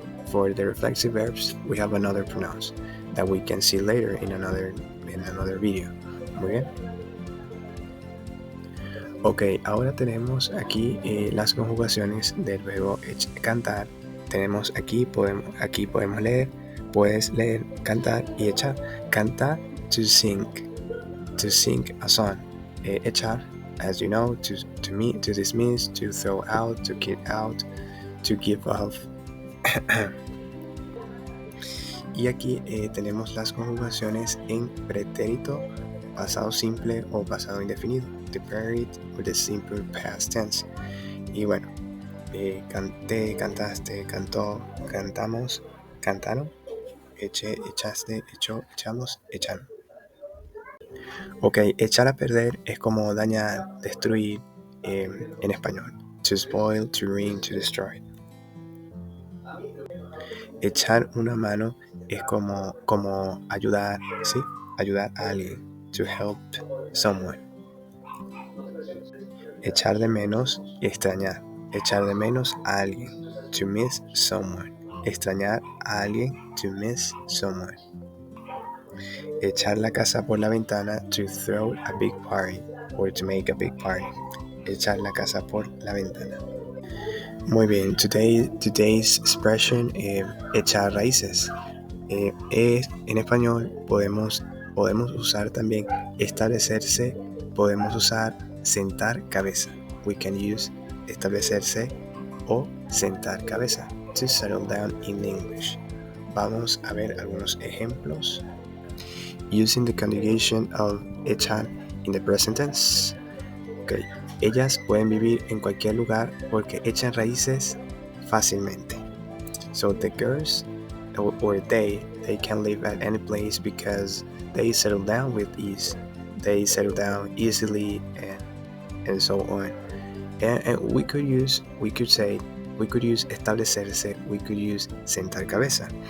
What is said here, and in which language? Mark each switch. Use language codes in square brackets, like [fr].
[en] For the reflexive verbs, we have another pronouns that we can see later in another video. [es] Muy bien. Ok, ahora tenemos aquí las conjugaciones del verbo cantar. Tenemos aquí podemos leer, puedes leer, cantar y echar. [en] Cantar, to sing a song. Echar, as you know, to dismiss, to throw out, to kick out, to give off. [es] Y aquí tenemos las conjugaciones en pretérito, pasado simple o pasado indefinido, [en] the perfect or the simple past tense. [es] Y bueno, canté, cantaste, cantó, cantamos, cantaron, eché, echaste, echó, echamos, echaron. Ok, echar a perder es como dañar, destruir en español. [en] To spoil, to ruin, to destroy. [es] Echar una mano es como ayudar, ¿sí? Ayudar a alguien. [en] To help someone. [es] Echar de menos y extrañar. Echar de menos a alguien. [en] to miss someone. [es] Extrañar a alguien, [en] to miss someone. [es] Echar la casa por la ventana, [en] to throw a big party or to make a big party. [es] Echar la casa por la ventana. Muy bien, [en] today's expression, [es] echar raíces. En español podemos usar también establecerse, podemos usar sentar cabeza. [en] We can use [es] establecerse o sentar cabeza, [en] to settle down in English. [es] Vamos a ver algunos ejemplos. [en] Using the conjugation of echar in the present tense. Okay. [es] Ellas pueden vivir en cualquier lugar porque echan raíces fácilmente. [en] So the girls or they can live at any place because they settle down with ease. They settle down easily and so on. And we could use establecerse, we could use [es] sentar cabeza.